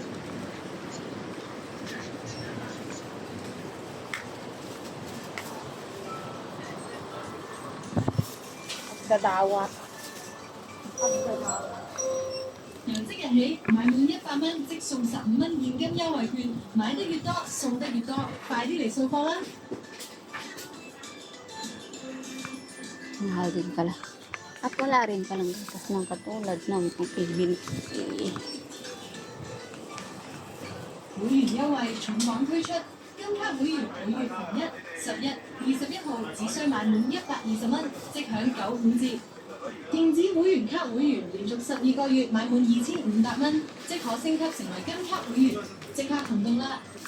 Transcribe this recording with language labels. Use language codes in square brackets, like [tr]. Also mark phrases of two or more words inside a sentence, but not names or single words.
[yue] Dadawat. 由即日起，買滿100蚊即送15蚊現金優惠券，買得越多送得越多，快啲嚟掃貨啦！ [tl] Mahal din pala. At wala rin palang gatas ng katulad ng PBB. [yue] 會員優惠重磅推出，金卡會員每月逢1、11、21號只需買滿120蚊，即享95折。電子會員卡會員連續12個月買滿2500蚊，即可升級成為金卡會員，即刻行動啦！